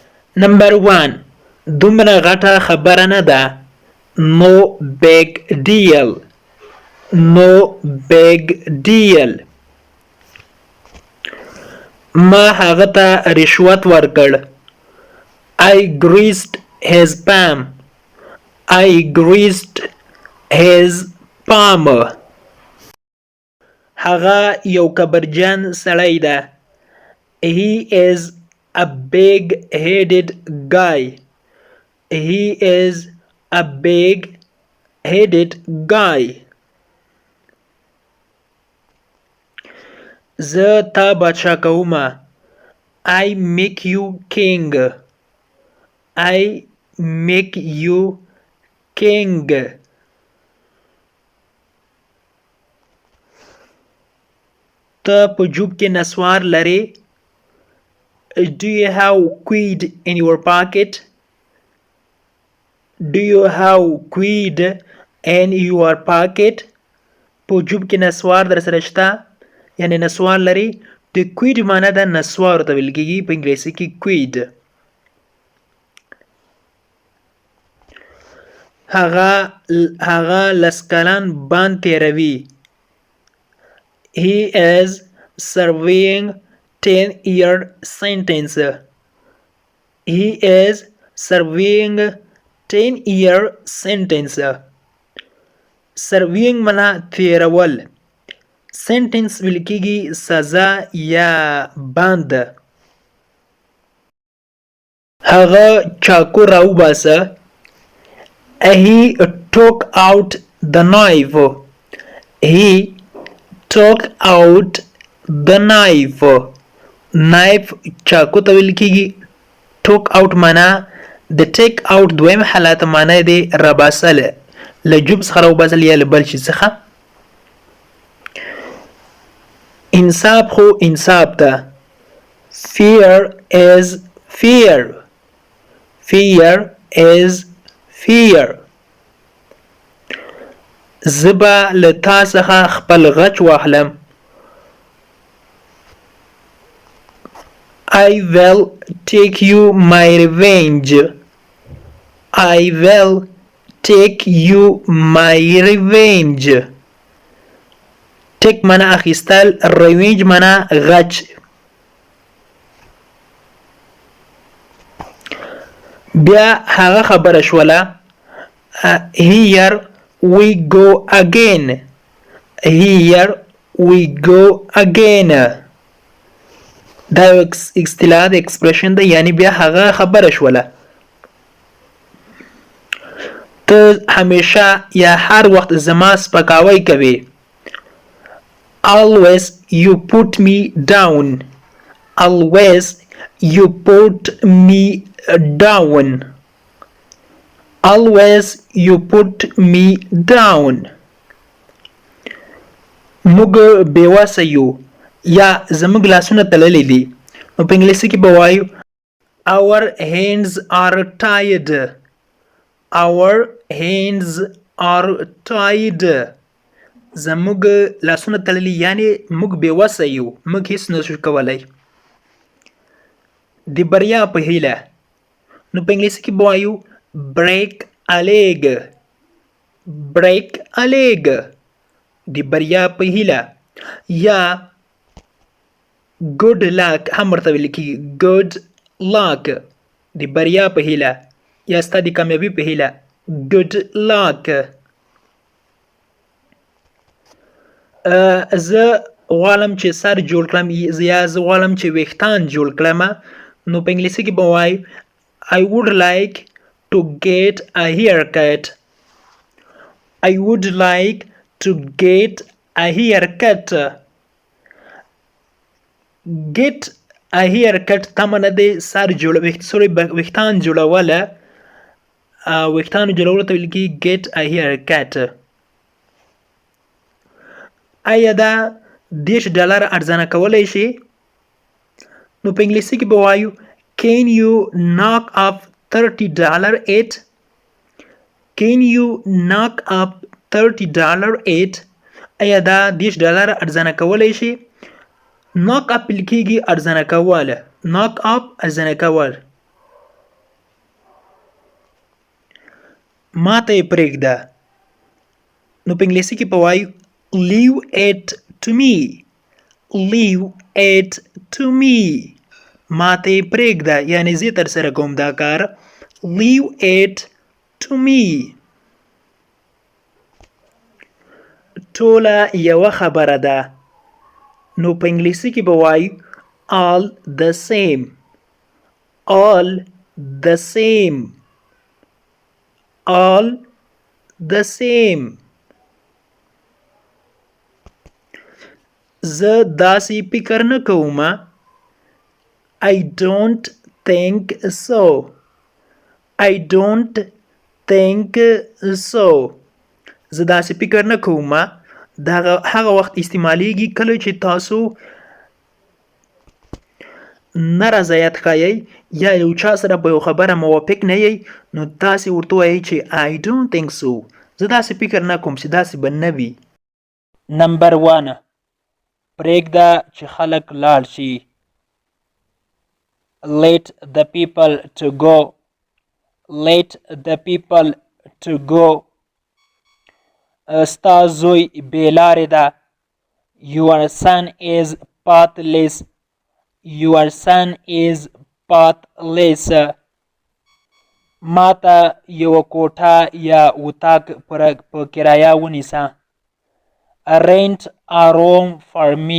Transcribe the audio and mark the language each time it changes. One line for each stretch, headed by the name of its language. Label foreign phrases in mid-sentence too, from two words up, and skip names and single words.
Pashto: نمبر 1 دومره غټه خبره نه ده.
English: No big deal. No big deal.
Pashto: ما هغه ته رشوت ورکړ.
English: I greased his palm. I greased his palm.
Pashto: هغه یو کبرجن سړی ده.
English: He is a big-headed guy. He is a big-headed guy.
Pashto: زه تا بادشاه کومه.
English: I make you king. I make you king.
Pashto: ته په جوب کې نسوار لرې.
English: Do you have quid in your pocket? Do you have quid in your pocket?
Pashto: په جوب کې نسوار در سره شته یعنی نسوار لري. د quid معنی ده نسوار ته ویل کېږي په انګلیسي کې quid. هغه لس کلن بند تېروي.
English: He is serving 10-year sentence. He is serving 10-year sentence.
Pashto: Serving معنی تېرول. sentence ویل کېږي سزا یا بند. هغه چاقو راوباسه.
English: He took out the knife. He took out the knife.
Pashto: Knife چاقو ته ویل کېږي.
English: took out
Pashto: معنا د
English: take out
Pashto: دویم حالت معنا دی راباسل له جوب څخه راوباسل یا له بل شي څخه. انصاف خو انصاف ته.
English: Fear is fear. Fear is fear.
Pashto: زه به له تا څخه خپل غچ واخلم.
English: I will take you my revenge. I will take you my revenge.
Pashto: take معنا اخیستل. revenge معنا غچ. بیا هغه خبره شوله.
English: Here we go again. Here we go again.
Pashto: دا یو اصطلاح د expression ده یعنی بیا هغه خبره شوله. ته همیشه یا هر وخت زما سپکاوی کوي.
English: Always you put me down. Always you put me down. Always you put me down.
Pashto: موږ بېوسه یو یا زموږ لاسونه تړلي دي. نو په انګلیسي کې به وایو
English: our hands are tied. Our hands are tied.
Pashto: زموږ لاسونه تړلي یعنی موږ بېوسه یو. موږ هیڅ نشو کولی. د بریا په هیله. نو په انګلیسي کې به وایو
English: break a leg. break a leg.
Pashto: د بریا په هیله. یا
English: good luck
Pashto: هم ورته ویل کېږي.
English: good luck
Pashto: د بریا په هیله یا ستا د کامیابي په هیله.
English: good luck.
Pashto: زه غواړم چې سر جوړ کړم یا زه غواړم چې ویښتان جوړ کړم. نو په انګلیسي کې به وایو
English: I would like to get a haircut. I would like to get a haircut. Get a haircut
Pashto: تمنه د سر ویښتان جوړوله. ویښتانو جوړولو ته ویل کېږي
English: get a haircut.
Pashto: آیا دا $10 ارزانه کولی شي؟ نو په انګلیسي کې به وایو
English: Can you knock up $30 it? Can you knock up $30 it?
Pashto: آیا دا $10 ارزانه کولی شي؟
English: knock up
Pashto: لیکيږي ارزانه کول.
English: knock up
Pashto: ارزانه کول. ما ته یې پرېږده. نو په انګلیسي کې به وایو
English: leave it to me. leave it to me.
Pashto: ما ته یې پرېږده یعنې زه ترسره کوم دا کار.
English: leave it to me.
Pashto: ټوله یوه خبره ده. نو په انګلیسي کې به وایو
English: all the same. all the same. all the same.
Pashto: زه داسې فکر نه کوم.
English: I don't think so. I don't think so.
Pashto: زه داسې فکر نه کوم. دا هغه وخت استعمالیږي کله چې تاسو نه رضایت ښایئ یا یو چا سره په یو خبره موافق نه یئ نو تاسې ورته وایئ چې
English: I don't think so.
Pashto: زه داسې فکر نه کوم چې داسې به نه وي. نمبر 1 پرېږده چې خلک لاړ شي.
English: Let the people to go. Let the people to go.
Pashto: ستا زوی بې لارې ده.
English: Your son is pathless. Your son is pathless.
Pashto: ما ته یوه کوټه یا اتاق په کرایه ونیسه.
English: Rent a room for me.